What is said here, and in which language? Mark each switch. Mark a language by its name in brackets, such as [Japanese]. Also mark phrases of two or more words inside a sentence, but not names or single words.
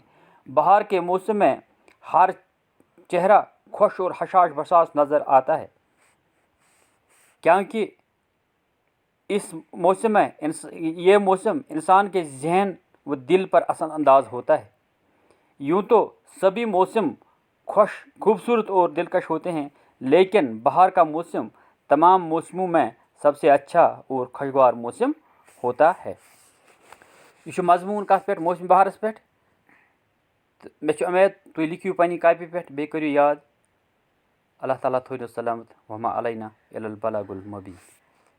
[Hindi] बहार के मौसम में हर चेहरा खुश और हशाश बसास नज़र आता है क्योंकि इस मौसम में ये मौसम इंसान के जहन व दिल पर असर अंदाज होता है। यूँ तो सभी मौसम खूबसूरत और दिलकश होते हैं, लेकिन बहार का मौसम तमाम मौसमों में सबसे अच्छा और खुशगवार मौसम होता है। [Kashmiri] यह मजमून कत पे मौसम बहारस पे मे उम्मीद तुम लिखियो पन्नी कापी पे बे करियो याद। अल्लाह ताला थोनो सलामत [Arabic] وما علينا إلا البلاغ المبين.